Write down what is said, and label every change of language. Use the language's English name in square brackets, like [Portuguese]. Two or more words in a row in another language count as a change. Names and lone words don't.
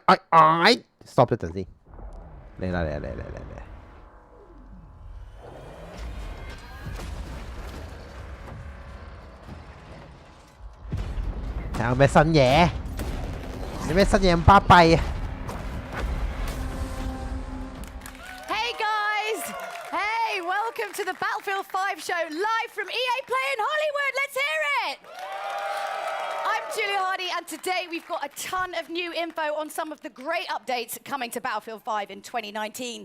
[Cantonese] 唉，stop 一陣先，嚟啦！睇下有咩新嘢？有咩新嘢咁巴閉啊？ [English] Hey guys! Hey, welcome to the Battlefield 5 show live from EA Play in Hollywood. Let's hear it! I'm Julia Hardy, and today we've got a ton of new info on some of the great updates coming to Battlefield 5 in 2019.